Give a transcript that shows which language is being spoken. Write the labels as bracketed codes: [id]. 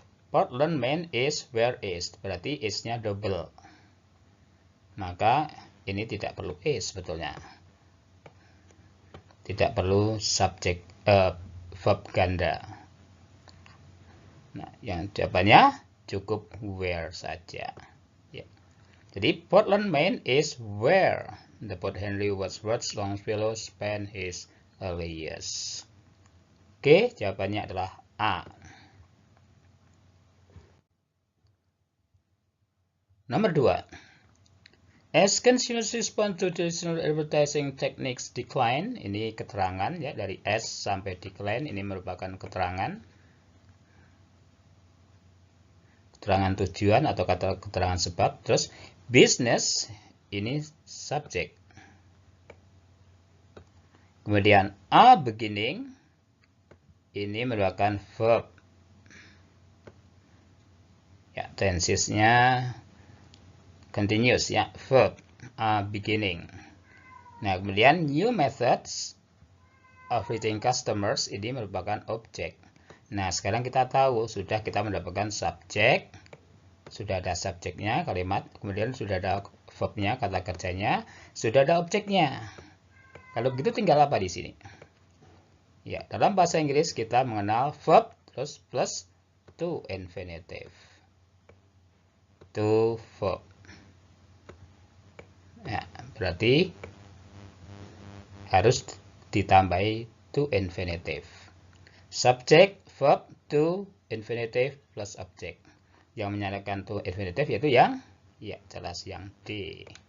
[en] Portland, Maine is where is, [id] berarti is-nya [en] double. [id] Maka ini tidak perlu is sebetulnya. Tidak perlu subjek verb ganda. Nah, yang jawabannya cukup where saja. Ya. [en] Jadi Portland, Maine is where the poet Henry Wadsworth Longfellow spent his early years. [id] Oke, jawabannya adalah A. Nomor 2. [en] As consumers respond to traditional advertising techniques decline, [id] ini keterangan ya, dari as sampai decline ini merupakan keterangan tujuan atau kata keterangan sebab. Terus business ini subjek. Kemudian a beginning ini merupakan verb. Ya, tensesnya continuous ya, verb beginning. Nah, kemudian new methods of reaching customers ini merupakan objek. Nah, sekarang kita tahu sudah kita mendapatkan subjek, sudah ada subjeknya kalimat, kemudian sudah ada verbnya kata kerjanya, sudah ada objeknya. Kalau begitu tinggal apa di sini? Ya, dalam bahasa Inggris kita mengenal verb terus plus to infinitive. To verb. Ya, berarti harus ditambahi to infinitive. [en] Subject, verb, to infinitive plus object. [id] Yang menyatakan to infinitive yaitu yang, ya jelas yang D.